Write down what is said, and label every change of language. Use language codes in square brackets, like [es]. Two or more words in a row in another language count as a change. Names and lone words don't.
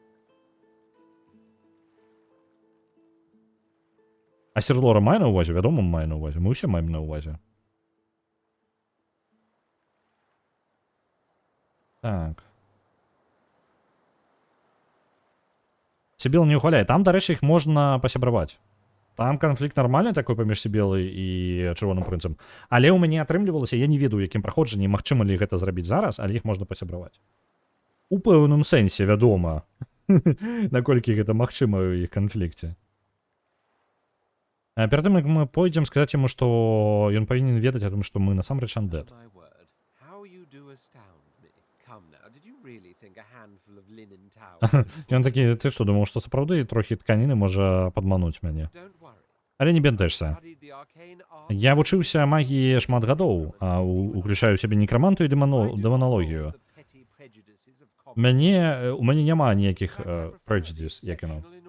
[be] А Серлора мае на ўвазе? Вядома, мае на ўвазе. Мы ўсе маем на ўвазе. Так. Сібіл не ухваляє. [uk] Там, до речі, їх можна посябравати. Там конфлікт нормальний такой паміж Сібілою і Червоним принцем. [be] Але [uk] у мене [be] атрымлівалася, я не ведаю, яким праходжаннем, магчыма ли гэта зрабіць зараз, але [uk] їх можна посябраваць. [be] У пэўным сэнсе, вядома, наколькі гэта магчыма ў іх канфлікце. Перад тым, як мы пойдзем сказаць яму, што ён павінен ведаць [ru] о том, [be] што мы насамрэч undead. [en] My word, how you do astound me. Come now, did you really think a handful of linen towels? [be] Ён такі, ты што, думаў, што сапраўды трохі тканіны можа падмануць мяне. Але не бянтэжся. Я вучыўся магіі шмат гадоў, а уключаю ў сябе некраманту і дэманалогію. У мяне няма ніякіх prejudice, як яно.